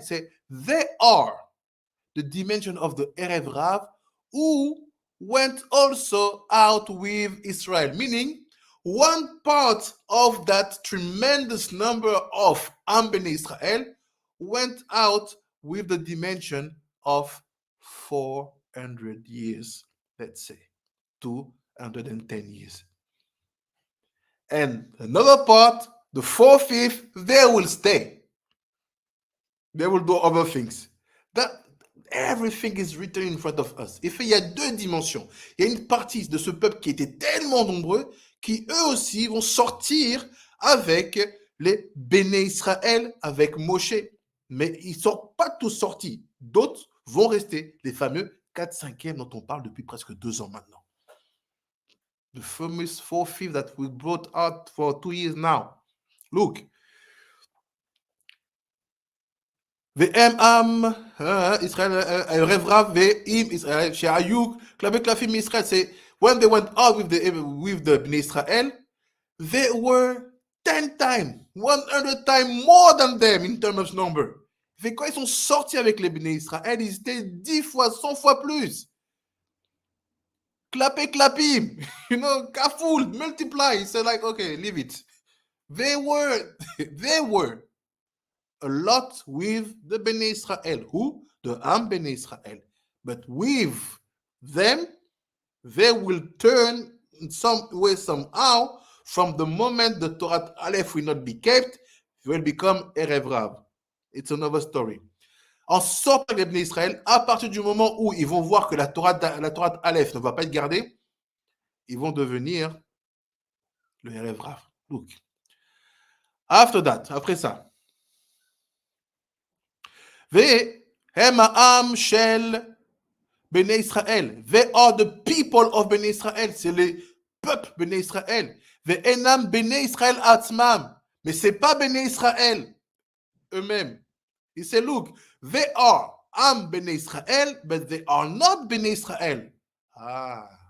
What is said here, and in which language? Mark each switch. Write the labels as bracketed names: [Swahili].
[English] C'est they are the dimension of the Erev Rav who went also out with Israel, meaning one part of that tremendous number of Am Bnei Israel went out with the dimension of 400 years, let's say, 210 years. And another part, the 4/5, they will stay. They will do other things. That everything is written in front of us. [French] Et fait, il y a deux dimensions. Il y a une partie de ce peuple qui était tellement nombreux, qui eux aussi vont sortir avec les Bnei Israël, avec Moshe. Mais ils ne sont pas tous sortis. D'autres vont rester, les fameux 4/5 dont on parle depuis presque 2 ans maintenant. [English] The famous 4/5 that we brought out for 2 years now. Look. [Hebrew] ואם עם ישראל, ערב רב ועם ישראל, שהיו כלפי קלפים מישראל, [English] say, when they went out with the Bnei Israel, they were 10 times, 100 times more than them in terms of number. [French] Et quand ils sont sortis avec les Bnei Israël, ils étaient 10 fois, 100 fois plus. [English] Clapim, you know, kaful, multiply. So like, okay, leave it. They were a lot with the Bnei Israel. Who? The Am Bnei Israel. But with them, they will turn in some way, somehow, from the moment the Torah Aleph will not be kept, it will become Erev Rav. It's another story. [French] En sortant les Bnei Israël, à partir du moment où ils vont voir que la Torah Aleph ne va pas être gardée, ils vont devenir le Erev Rav. [English] Look. After that, [French] après ça, [Hebrew] והם העם של בני ישראל. [English] They are the people of בני ישראל. [French] C'est les peuples בני ישראל. [Hebrew] ואינם בני ישראל עצמם. [French] Mais c'est pas בני ישראל eux-mêmes. [English] Il say, look, they are Am Bnei Israel, but they are not Bnei Israel. Ah.